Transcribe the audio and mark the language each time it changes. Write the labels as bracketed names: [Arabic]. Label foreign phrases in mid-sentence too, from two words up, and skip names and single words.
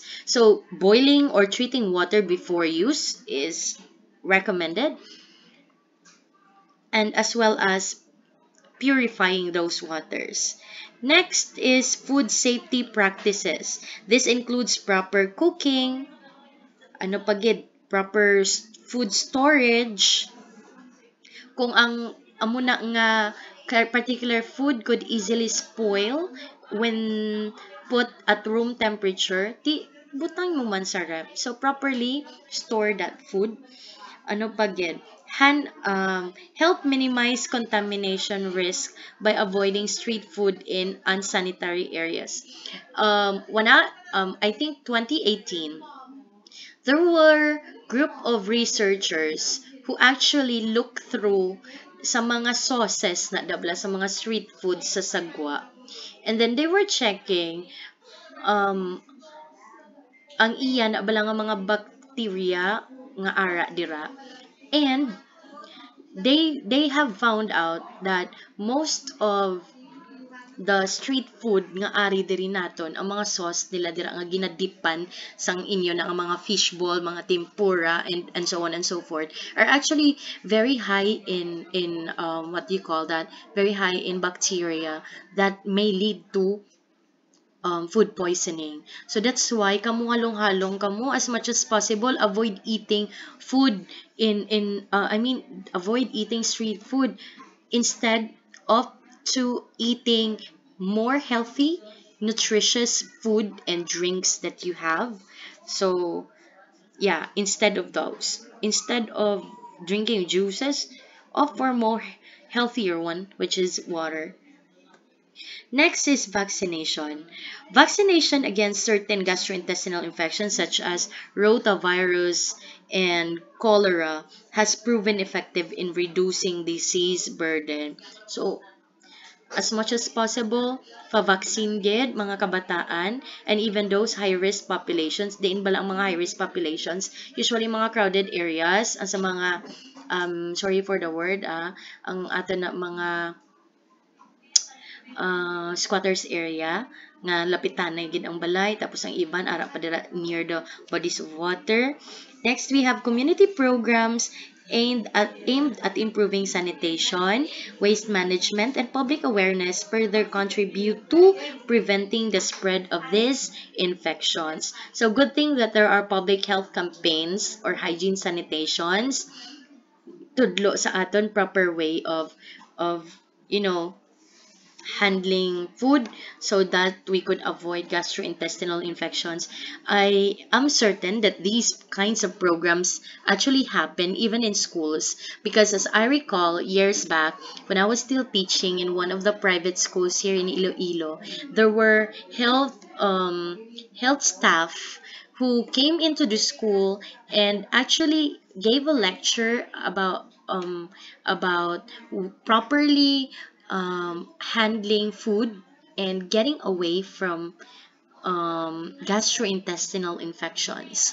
[English] So, boiling or treating water before use is recommended, and as well as purifying those waters. Next is food safety practices. This includes proper cooking, proper food storage. [Hiligaynon] Kung ang amo na nga [English] particular food could easily spoil when put at room temperature, [Hiligaynon] butang mo man sa ref. [English] So properly store that food. Help minimize contamination risk by avoiding street food in unsanitary areas. I think 2018, there were group of researchers who actually looked through [Hiligaynon] sa mga [English] sauces [Hiligaynon] na dabla sa mga [English] street food [Hiligaynon] sa Sagwa. [English] And then they were checking [Hiligaynon] ang iya na bala nga mga bacteria nga ara dira. [English] And they have found out that most of the street food [Hiligaynon] nga ari diri naton, ang mga sauce nila dira nga ginadipan sang inyo na ang mga fishball, mga tempura, [English] and so on and so forth, are actually very high in what do you call that, very high in bacteria that may lead to food poisoning. So that's why [Hiligaynon] kamo halong-halong kamo, [English] as much as possible, avoid eating food avoid eating street food, instead of to eating more healthy, nutritious food and drinks that you have. So yeah, instead of drinking juices, opt for more healthier one, which is water. Next is vaccination. Vaccination against certain gastrointestinal infections such as rotavirus and cholera has proven effective in reducing disease burden. So, as much as possible, [Hiligaynon] pa-vaccine gid mga kabataan, [English] and even those high-risk populations, [Hiligaynon] diin bala ang mga [English] high-risk populations, [Hiligaynon] usually mga [English] crowded areas, [Hiligaynon] ang sa mga, [English] sorry for the word, [Hiligaynon] ang ato na mga squatters area nga lapitan na gid ang balay, tapos ang iban ara pa dira [English] near the bodies of water. Next, we have community programs aimed at improving sanitation, waste management, and public awareness further contribute to preventing the spread of these infections. So good thing that there are public health campaigns or hygiene sanitations [Hiligaynon] tudlo sa aton [English] proper way of handling food so that we could avoid gastrointestinal infections. I am certain that these kinds of programs actually happen even in schools, because as I recall years back when I was still teaching in one of the private schools here in Iloilo, there were health staff who came into the school and actually gave a lecture about properly handling food and getting away from gastrointestinal infections.